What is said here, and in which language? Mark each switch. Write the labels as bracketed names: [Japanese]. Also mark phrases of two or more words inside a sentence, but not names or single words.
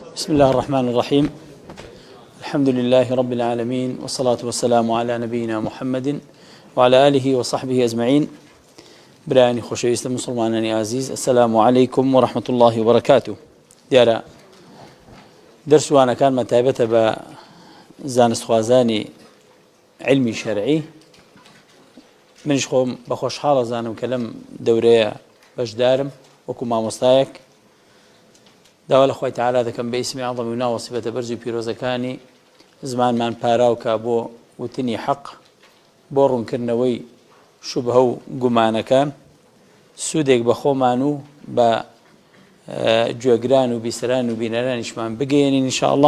[Arabic] بسم الله الرحمن الرحيم. الحمد لله رب العالمين، والصلاة والسلام على نبينا محمد وعلى آله وصحبه أجمعين. [Central Kurdish] براني خوشويست مسلمانانی عزيز، [Arabic] السلام عليكم ورحمة الله وبركاته. [Central Kurdish] دیارە دەرسوانەکان مەتایبەتە بە زانستخوازانی علمی شەرعی. منش خۆم بە خۆشحاڵە زانم کە لەم دەورەیە بەشدارم وەکو مامۆستایەک. داوا لە خۆی تەعالا دەکەم بە ئیسمی عەظەمی و ناو سیفەتە بەرز و پیرۆزەکانی زمانمان پاراوکە بۆ وتنی حەق، بۆ ڕوونکردنەوەی شوبهە و گومانەکان، سوودێک بە خۆمان و بە گوێگران و بیسەران و بینەرانیشمان بگەێنین ئینشاءڵڵا.